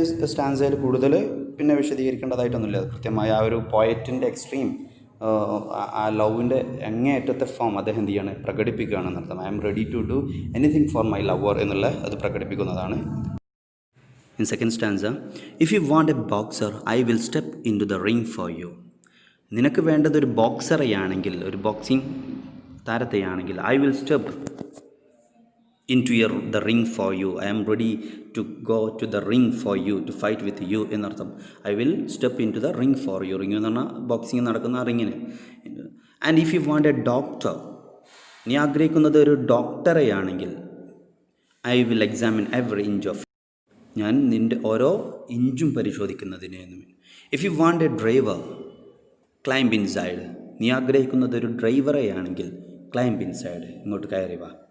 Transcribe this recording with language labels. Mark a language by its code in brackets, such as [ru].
[ml] സ്റ്റാൻസയിൽ കൂടുതൽ പിന്നെ വിശദീകരിക്കേണ്ടതായിട്ടൊന്നുമില്ല. കൃത്യമായ ആ ഒരു പോയറ്റിൻ്റെ എക്സ്ട്രീം, ആ ലവിൻ്റെ അങ്ങേയറ്റത്തെ ഫോം അദ്ദേഹം എന്ത് ചെയ്യാണ്, പ്രകടിപ്പിക്കുകയാണെന്നർത്ഥം. [en] I am ready to do anything for my lover [ml] എന്നുള്ള അത് പ്രകടിപ്പിക്കുന്നതാണ്. [en] In second stanza, if you want a boxer, I will step into the ring for you. [ml] നിനക്ക് വേണ്ടത് ഒരു ബോക്സറെയാണെങ്കിൽ, ഒരു boxing താരത്തെയാണെങ്കിൽ, [en] I will step the ring for you. I am ready to go to the ring for you, to fight with you എന്നർത്ഥം. I will step into the ring for you. [ml] Ring എന്ന് പറഞ്ഞാൽ boxing നടക്കുന്ന റിങ്ങിന്. [en] and if you want a doctor, [ml] നീ ആഗ്രഹിക്കുന്നത് ഒരു ഡോക്ടറെയാണെങ്കിൽ, [en] I will examine every inch of, [ml] ഞാൻ നിൻ്റെ ഓരോ ഇഞ്ചും പരിശോധിക്കുന്നതിന്. [en] if you want a driver, climb inside, [ml] നീ ആഗ്രഹിക്കുന്നത് ഒരു ഡ്രൈവറെയാണെങ്കിൽ [en] climb inside, [ml] ഇങ്ങോട്ട് കയറി വാ.